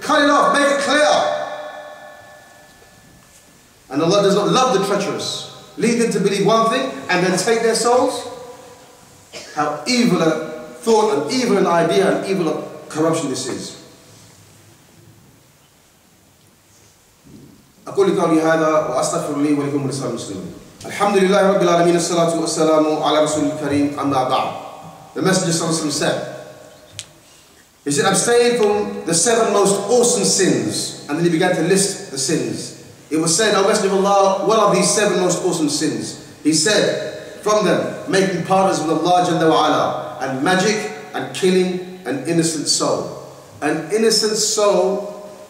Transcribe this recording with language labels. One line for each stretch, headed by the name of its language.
English: Cut it off, make it clear. And Allah does not love the treacherous. Lead them to believe one thing and then take their souls. How evil a thought and evil an idea and evil a corruption this is.
Arabic: أقول قولي هذا وأستغفر لي ولكم ولسائر المسلمين. الحمد لله رب العالمين الصلاة والسلام على رسول الكريم أما بعد.
English: The Messenger sallallahu alaihi wasallam said, he said, abstain from the 7 most awesome sins. And then he began to list the sins. It was said, O Messenger of Allah, what are these 7 most awesome sins? He said, from them, making partners with Allah Jalla wa Ala, and magic, and killing an innocent soul. An innocent soul